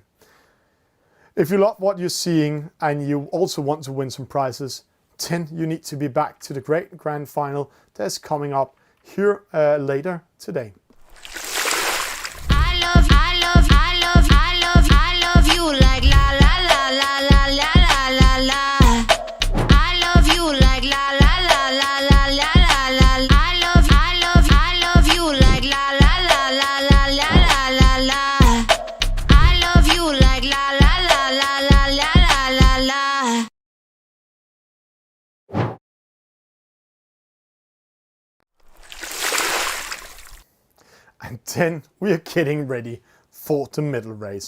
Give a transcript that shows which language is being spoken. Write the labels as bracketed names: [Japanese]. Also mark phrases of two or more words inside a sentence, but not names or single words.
[English] If you love what you're seeing and you also want to win some prizes, then you need to be back to the great grand final that's coming up here later today. I love you like la la la la la la la la la. I love you like la la la la la la la la. I love you like la la la la la la la la la. I love you like la la la la la la la la la. And then we are getting ready for the middle race.